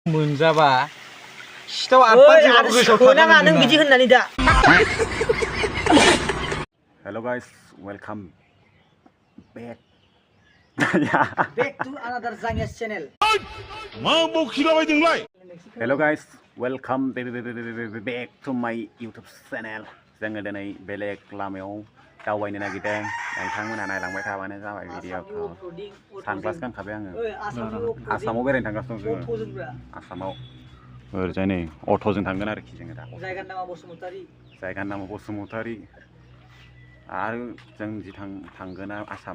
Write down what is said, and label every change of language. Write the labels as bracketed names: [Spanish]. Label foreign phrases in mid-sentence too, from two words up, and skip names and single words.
[Bodo] मोनजाबा सिथाव आफा गोसोआव थानाङा नों बिदि होननानै दा। [English] Hello guys, welcome back. Back to another Zangias channel. Hello guys, welcome back to my YouTube channel. [Bodo] जोङो दिनै बेलेग लामायाव दावबायनो नागिरदों। नोंथांमोना नायलांबाय थाबानो जाबाय भिडिअखौ। सानग्लास गानखाबाय आङो। आसामाव बेरायनो थांगासिनो दं जोङो। आसामाव ओरैजाय नै अट'जों थांगोन आरोखि जोङो दा। जायगानि नामा बसुमतारी। जायगानि नामा बसुमतारी। आरो जों जि थांगोना आसाम।